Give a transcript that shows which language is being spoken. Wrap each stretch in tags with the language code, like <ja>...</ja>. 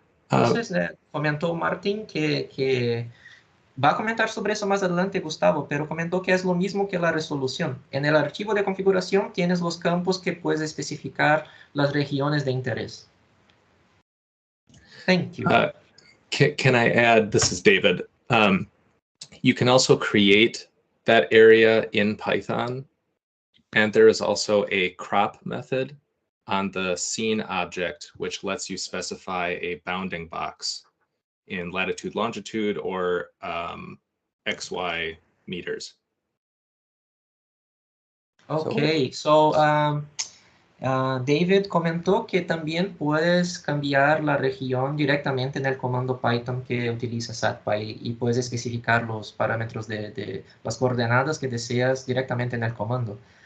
<es>Entonces, comentó Martín que va a comentar sobre eso más adelante, Gustavo, pero comentó que es lo mismo que la resolución. En el archivo de configuración tienes los campos que puedes especificar las regiones de interés.</es> <en>Thank you. Can I add, this is David, you can also create that area in Python, and there is also a crop method on the scene object, which lets you specify a bounding box in latitude, longitude, or XY meters. Okay, so</en> <es>David comentó que también puedes cambiar la región directamente en el comando Python que utiliza SatPy y puedes especificar los parámetros de las coordenadas que deseas directamente en el comando.</es>